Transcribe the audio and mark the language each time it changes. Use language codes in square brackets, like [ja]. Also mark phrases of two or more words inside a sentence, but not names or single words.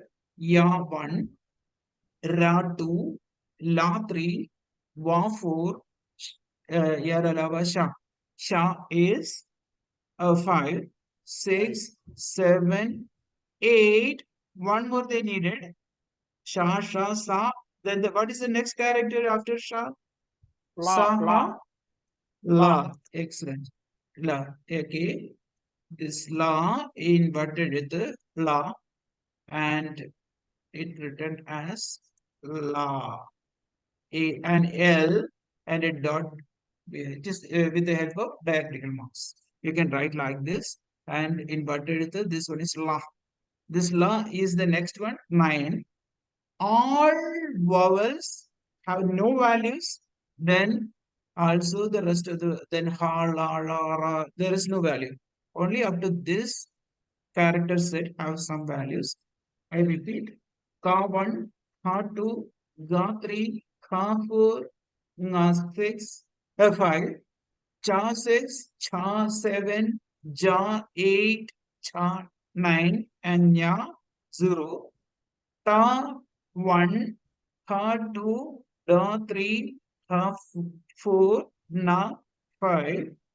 [en] Ya 1, Ra 2, La 3, Wa 4, Ya Alawa Sha. Sha is 5, 6, 7, 8. One more they needed. Sha, Sha, Sa. Then what is the next character after Sha? La, la. La. Excellent. La. Okay. This La inverted with the La and it written as La. An L and a dot just with the help of diacritical marks. You can write like this and inverted with the, this one is La. This La is the next one, 9. All vowels have no values, then also the rest of the, then Ha, La, La, Ra, there is no value. Only up to this character set have some values. I repeat, Ka 1, Ka 2, Ga 3, Ka 4, Nga 6, 5, Cha 6, Cha 7, Ja 8, Cha 9, and Nya 0. Ta 1, Ka 2, Da 3, Ka 4, Na 5.